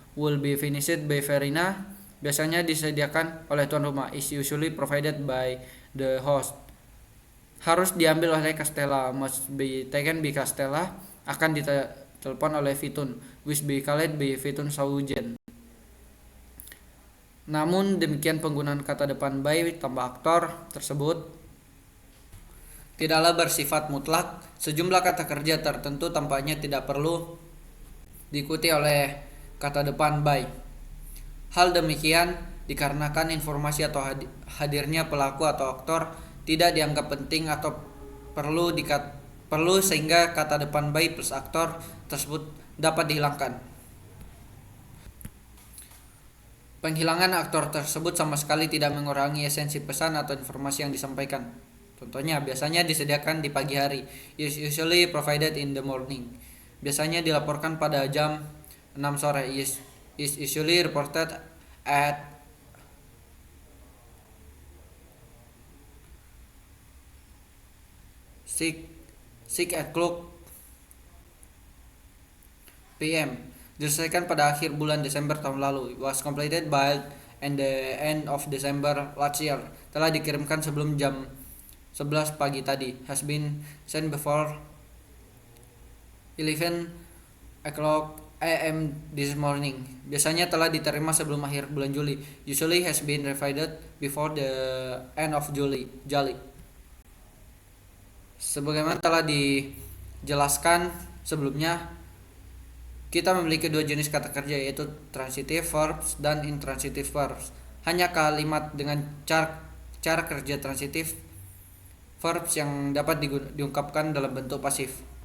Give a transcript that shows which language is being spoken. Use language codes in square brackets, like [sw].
[en] Will be finished by Verena. [id] Biasanya disediakan oleh tuan rumah. [en] Is usually provided by the host. [id] Harus diambil oleh Castella. [en] Must be taken by Castella. [id] Akan ditelepon oleh Vitun. [en] Wish be called by Vitun Saujen. [id] Namun demikian penggunaan kata depan by tambah aktor tersebut tidaklah bersifat mutlak. Sejumlah kata kerja tertentu tampaknya tidak perlu diikuti oleh kata depan by. Hal demikian dikarenakan informasi atau hadirnya pelaku atau aktor tidak dianggap penting atau perlu sehingga kata depan by plus aktor tersebut dapat dihilangkan. Penghilangan aktor tersebut sama sekali tidak mengurangi esensi pesan atau informasi yang disampaikan. Contohnya, biasanya disediakan di pagi hari. [en] Is usually provided in the morning. [id] Biasanya dilaporkan pada jam 6 sore. [en] Is usually reported at 6 o'clock PM. [id] Diselesaikan pada akhir bulan Desember tahun lalu. [en] Was completed by and the end of December last year. [id] Telah dikirimkan sebelum jam 11 pagi tadi. [en] Has been sent before 11 o'clock a.m. this morning. [id] Biasanya telah diterima sebelum akhir bulan Juli. [en] Usually has been revised before the end of July. [id] Sebagaimana telah dijelaskan sebelumnya, kita memiliki dua jenis kata kerja, yaitu transitive verbs dan intransitive verbs. Hanya kalimat dengan cara kerja transitive verbs yang dapat diungkapkan dalam bentuk pasif.